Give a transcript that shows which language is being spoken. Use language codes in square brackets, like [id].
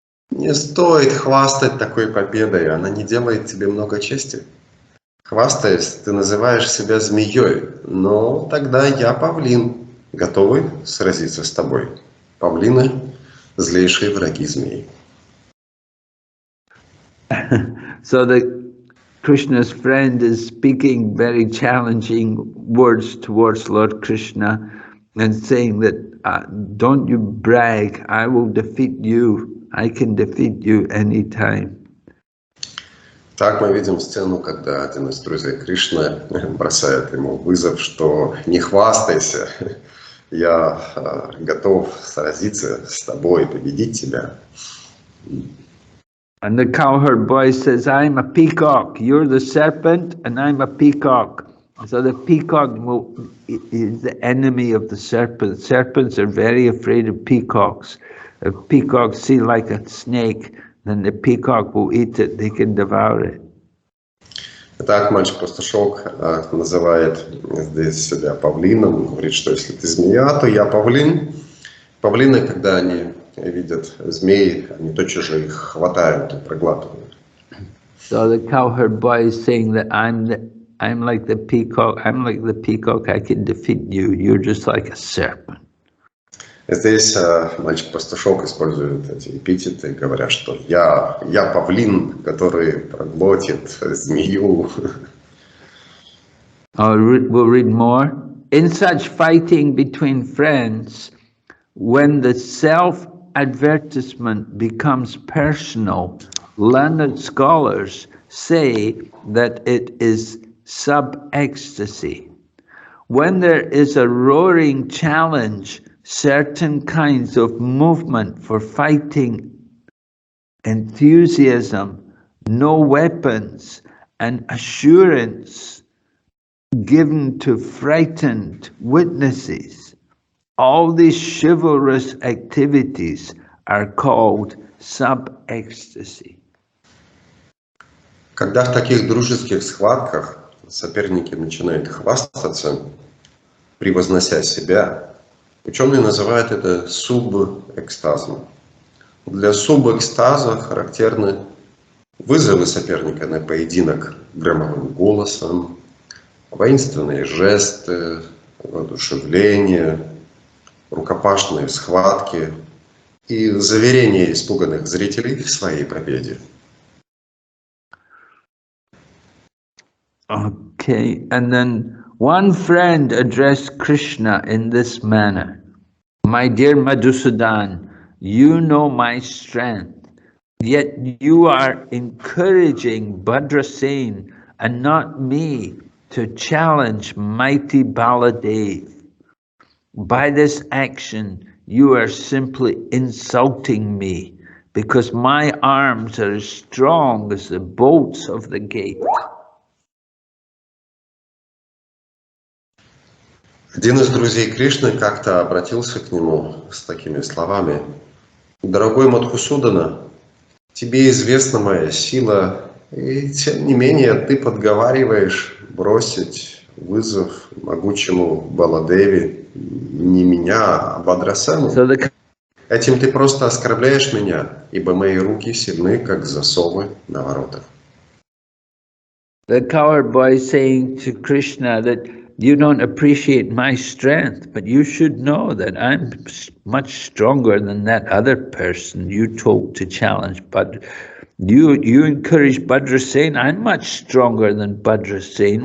[ru] Не стоит хвастать такой победой, она не делает тебе много чести. Хвастаясь, ты называешь себя змеей, но тогда я павлин, готовый сразиться с тобой. Павлины – злейшие враги змей». [en] So Krishna's friend is speaking very challenging words towards Lord Krishna and saying that don't you brag, I will defeat you, I can defeat you anytime. [ru] Так мы видим сцену, когда один из друзей Кришны бросает ему вызов, что не хвастайся, я готов сразиться с тобой, победить тебя. [en] And the cowherd boy says, "I'm a peacock, you're the serpent, and I'm a peacock." So the peacock is the enemy of the serpent. Serpents are very afraid of peacocks. If peacocks see like a snake, then the peacock will eat it, they can devour it. [ru] Итак, мальчик-пастушок называет здесь себя павлином. Он говорит, что если ты змея, то я павлин. Павлины, когда они видят змей, они тотчас же их хватают и проглатывают. [en] So the cowherd boy is saying that I'm like the peacock, I can defeat you, you're just like a serpent. [ru] Здесь мальчик-пастушок использует эти эпитеты, говоря, что я павлин, который проглотит змею. [en] We'll read more. In such fighting between friends, when the self-advertisement becomes personal, learned scholars say that it is sub-ecstasy. When there is a roaring challenge, certain kinds of movement for fighting, enthusiasm, no weapons, and assurance given to frightened witnesses. All these chivalrous activities are called sub-ecstasy. [ru] Когда в таких дружеских схватках соперники начинают хвастаться, превознося себя, ученые называют это субэкстазом. Для субэкстаза характерны вызовы соперника на поединок громовым голосом, воинственные жесты, воодушевление, рукопашные схватки и заверение испуганных зрителей в своей победе. [en] Okay, and then one friend addressed Krishna in this manner. My dear Madhusudan, you know my strength, yet you are encouraging Bhadrasen and not me to challenge mighty Baladev. By this action, you are simply insulting me, because my arms are as strong as the bolts of the gate. [ru] Один из друзей Кришны как-то обратился к нему с такими словами: «Дорогой Мадхусудана, тебе известна моя сила, и тем не менее ты подговариваешь бросить вызов могучему Баладеви, не меня, а Бадрасену. Этим ты просто оскорбляешь меня, ибо мои руки сильны, как засовы на воротах». [en] The coward boy saying to Krishna that you don't appreciate my strength, but you should know that I'm much stronger than that other person you told to challenge. But you encourage Bhadrasen. I'm much stronger than Bhadrasen.